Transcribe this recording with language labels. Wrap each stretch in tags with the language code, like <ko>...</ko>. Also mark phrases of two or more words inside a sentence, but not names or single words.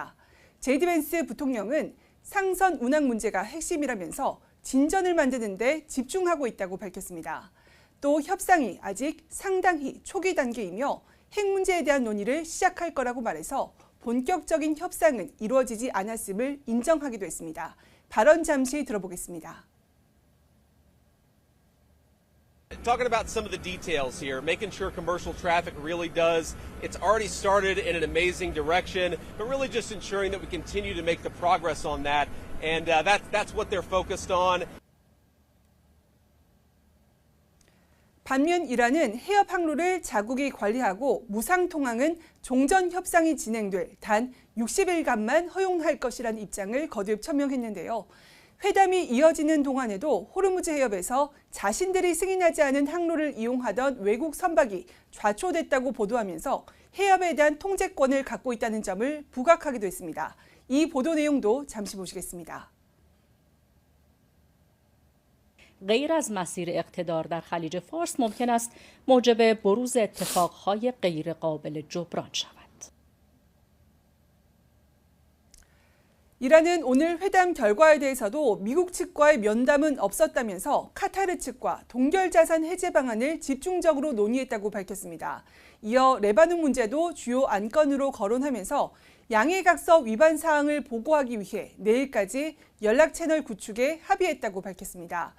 <ko>제이디 벤스 부통령은 상선 운항 문제가 핵심이라면서 진전을 만드는 데 집중하고 있다고 밝혔습니다. 또 협상이 아직 상당히 초기 단계이며 핵 문제에 대한 논의를 시작할 거라고 말해서 본격적인 협상은 이루어지지 않았음을 인정하기도 했습니다. 발언 잠시 들어보겠습니다.</ko> <en>Talking about some of the details here, making sure commercial traffic really does, it's already started in an amazing direction, but really just ensuring that we continue to make the progress on that, and that's what they're focused on.</en> <ko>반면 이란은 해협 항로를 자국이 관리하고 무상 통항은 종전 협상이 진행될 단 60일간만 허용할 것이라는 입장을 거듭 천명했는데요. 회담이 이어지는 동안에도 호르무즈 해협에서 자신들이 승인하지 않은 항로를 이용하던 외국 선박이 좌초됐다고 보도하면서 해협에 대한 통제권을 갖고 있다는 점을 부각하기도 했습니다. 이 보도 내용도 잠시 보시겠습니다.</ko> <fa>غیر از مسیر اقتدار در خلیج فارس ممکن است موجب بروز اتفاقهای غیر قابل جبران شود.</fa> <ko>이란은 오늘 회담 결과에 대해서도 미국 측과의 면담은 없었다면서 카타르 측과 동결자산 해제 방안을 집중적으로 논의했다고 밝혔습니다. 이어 레바논 문제도 주요 안건으로 거론하면서 양해각서 위반 사항을 보고하기 위해 내일까지 연락 채널 구축에 합의했다고 밝혔습니다.</ko>